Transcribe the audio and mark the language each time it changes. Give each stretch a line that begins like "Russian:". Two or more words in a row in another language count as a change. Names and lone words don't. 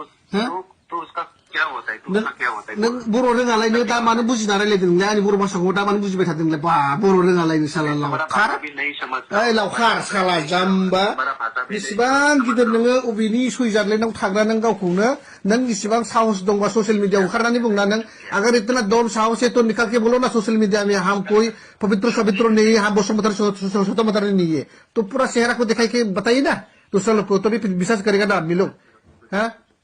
Bodo: नों बर' रोङालायनो दा मानो बुजिना रायलायदों नोंलाय? आंनि बर' भाषाखौ दा मानो बुजिबाय थादों नोंलाय? बा बर' रोङालायनो साला लावखार, ओइ लावखार साला जाम्बा, बेसेबां गिदिर नोङो अबेनि सुइजारलेण्डआव थाग्रा नों गावखौनो, नों इसिबां साहस दंबा
English: social mediaआव
Bodo: ओंखारनानै बुंना नों,
Hindi: अगर इतना दम साहस है तो निकाल के बोलो ना सोशल मीडिया में, हम कोई पवित्र सवित्र नहीं है, हम बसुमतारी स्वतंत्र नहीं है, तो पूरा चेहरा को दिखाई के बताइए ना दूसरा लोग को, तो भी विश्वास करेगा ना आदमी लोग। हाँ,